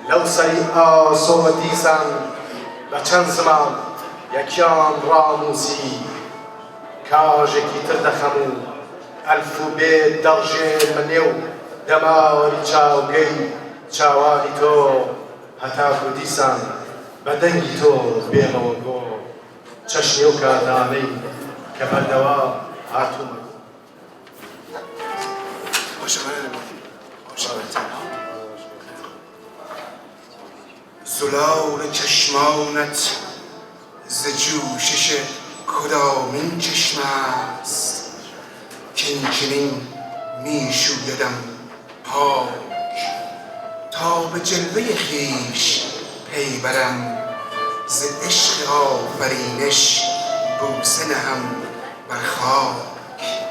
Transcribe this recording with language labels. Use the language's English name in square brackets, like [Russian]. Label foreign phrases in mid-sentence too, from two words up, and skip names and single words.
[Central Kurdish] لەو سەری ئاسۆ دیسان بە چەند زمان یەکیان ڕاموسی کاژێکی تر دەخەم و ئەلفوبێت دەڕژێنمە نێو دەماری چاوگەی چاوانی تۆ هەتاکو دیسان بە دەنگی تۆ بێمەوە گۆ چەشنێ و کاتانەی کە بەردەوا هاتوومە [Persian] زلال چشمانت ز جوشش کدامین چشم است که اینچنین می شویدم پاک تا به جلوه خویش پی برم ز عشق آفرینش بوسه نهم بر خاک